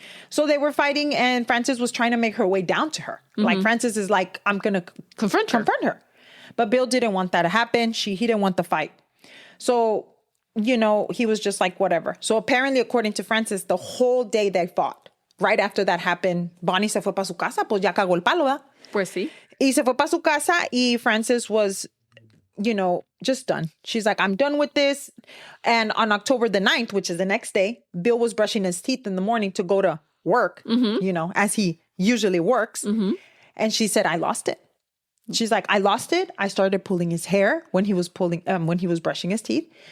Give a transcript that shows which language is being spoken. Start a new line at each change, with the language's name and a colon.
English: So they were fighting and Frances was trying to make her way down to her. Like Frances is like, I'm going to Confront her. But Bill didn't want that to happen. He didn't want the fight. So, you know, he was just like, whatever. So apparently, according to Frances, the whole day they fought. Right after that happened,
Spanish: Bonnie se fue para su casa, pues ya cagó el palo, ¿verdad? Pues sí. Y se fue para su casa y Frances
English: was, you know, just done. She's like, I'm done with this. And on October the 9th, which is the next day, Bill was brushing his teeth in the morning to go to work, you know, as he usually works. And she said, I lost it. She's like, I lost it. I started pulling his hair when he was brushing his teeth.